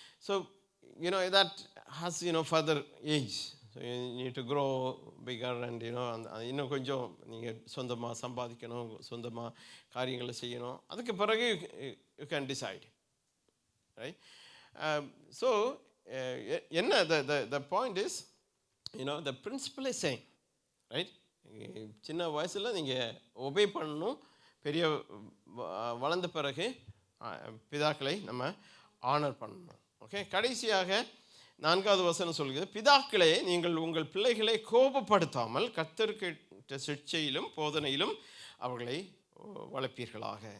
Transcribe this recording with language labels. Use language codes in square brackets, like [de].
[en] So that has further age. So you need to grow bigger and [ta] இன்னும் கொஞ்சம் நீங்கள் சொந்தமாக சம்பாதிக்கணும், சொந்தமாக காரியங்களை செய்யணும். அதுக்கு பிறகு [en] you can decide, right? So என்ன the point is, the principle is same, right? [ta] சின்ன வயசில் நீங்கள் ஒபே பண்ணணும், பெரிய வளர்ந்த பிறகு பிதாக்களை நம்ம ஆனர் பண்ணணும். ஓகே, கடைசியாக 4வது வசனம் சொல்கிறது, பிதாக்களே நீங்கள் உங்கள் பிள்ளைகளை கோபப்படுத்தாமல் கர்த்தருக்கு சிட்சையிலும் போதனையிலும் அவர்களை வளர்ப்பீர்களாக.